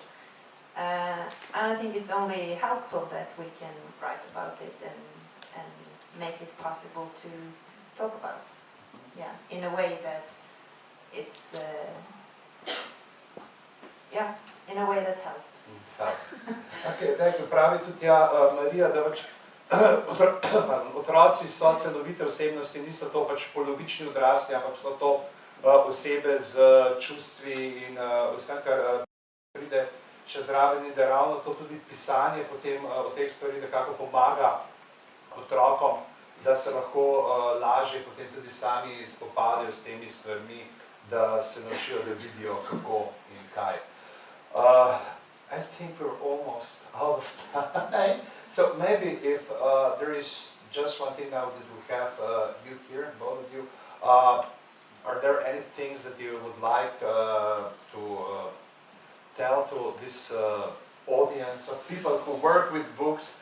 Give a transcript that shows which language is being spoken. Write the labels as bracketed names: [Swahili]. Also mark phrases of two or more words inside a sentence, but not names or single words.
[English] And I think it's only helpful that we can write about it and make it possible to talk about, yeah, in a way that it's, yeah, in a way that helps. [Slovenian] Okay, tako pravi tudi Marija, da pač otroci so celovite osebnosti, niso to pač polovični odrasli, ampak so to osebe z čustvi in vsem, kar pride še zraven, in da ravno to tudi pisanje potem o teh stvari nekako pomaga otrokom, da se lahko lažje potem tudi sami spopadajo s temi stvarmi, da se naučijo, da vidijo kako in kaj. [English] I think we're almost out of time. So maybe if there is just one thing now that we have you here, both of you, are there any things that you would like to tell to this audience of people who work with books?